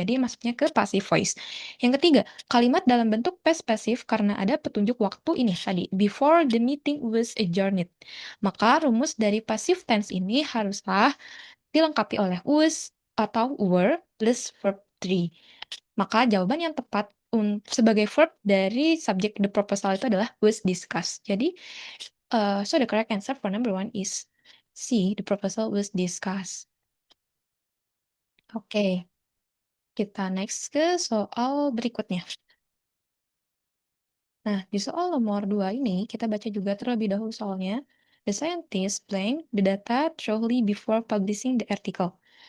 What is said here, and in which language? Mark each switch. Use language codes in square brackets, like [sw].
[id] Jadi masuknya ke passive voice. Yang ketiga, kalimat dalam bentuk past passive karena ada petunjuk waktu ini tadi, [en] before the meeting was adjourned. [id] Maka rumus dari passive tense ini haruslah dilengkapi oleh was atau were plus verb 3. Maka jawaban yang tepat sebagai verb dari subjek [en] the proposal [id] itu adalah [en] was discussed. [id] Jadi, [en] so the correct answer for number one is C, the proposal was discussed. [id] Oke, kita next ke soal berikutnya. Nah, di soal nomor 2 ini, kita baca juga terlebih dahulu soalnya. [en] The scientist blank the data thoroughly before publishing the article.